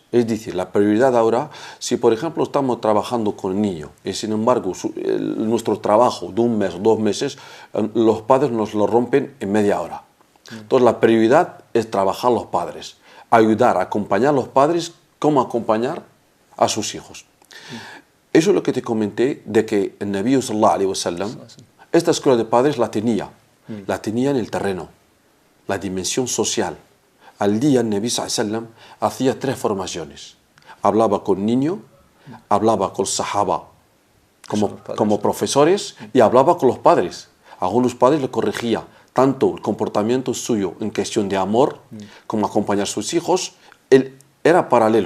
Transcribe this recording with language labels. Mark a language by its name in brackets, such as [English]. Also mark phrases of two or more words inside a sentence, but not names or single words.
[Spanish] Es decir, la prioridad ahora, si por ejemplo estamos trabajando con el niño y sin embargo nuestro trabajo de 1 mes o 2 meses, los padres nos lo rompen en media hora. Entonces la prioridad es trabajar los padres. ayudar, acompañar a los padres como acompañar a sus hijos. Eso es lo que te comenté de que el [Arabic] نبي صلى الله عليه وسلم, [Spanish] esta escuela de padres la tenía en el terreno, la dimensión social. Al día el [Arabic] نبي صلى الله عليه وسلم [Spanish] hacía 3 formaciones. Hablaba con niños, hablaba con sahaba como profesores y hablaba con los padres. Algunos padres le corregía tanto el comportamiento suyo en cuestión de amor como acompañar a sus hijos. Él era paralelo.